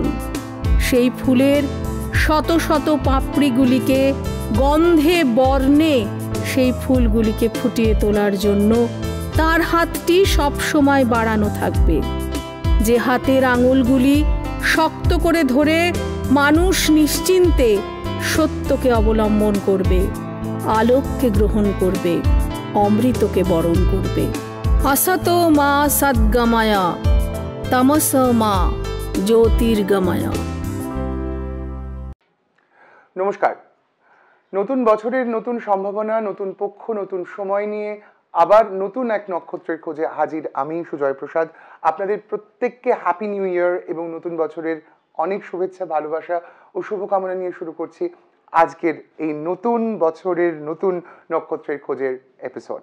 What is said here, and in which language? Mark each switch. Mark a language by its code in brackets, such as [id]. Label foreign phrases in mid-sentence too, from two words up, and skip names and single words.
[bn] সেই ফুলের শত শত পাপড়িগুলিকে গন্ধে বর্ণে সেই ফুলগুলিকে ফুটিয়ে তোলার জন্য তার হাতটি সবসময় বাড়ানো থাকবে। যে হাতের আঙুলগুলি শক্ত করে ধরে মানুষ নিশ্চিন্তে সত্যকে অবলম্বন করবে, আলোককে গ্রহণ করবে, অমৃতকে বরণ করবে। [sa] असत मा सद्गमया तमस मा জ্যোতির্গময়া। [bn] নমস্কার। নতুন বছরের নতুন সম্ভাবনা, নতুন পক্ষ, নতুন সময় নিয়ে আবার নতুন এক নক্ষত্রের খোঁজে হাজির আমি সুজয় প্রসাদ। আপনাদের প্রত্যেককে [en] happy new year [bn] এবং নতুন বছরের অনেক শুভেচ্ছা, ভালোবাসা ও শুভকামনা নিয়ে শুরু করছি আজকের এই নতুন বছরের নতুন নক্ষত্রের খোঁজের এপিসোড।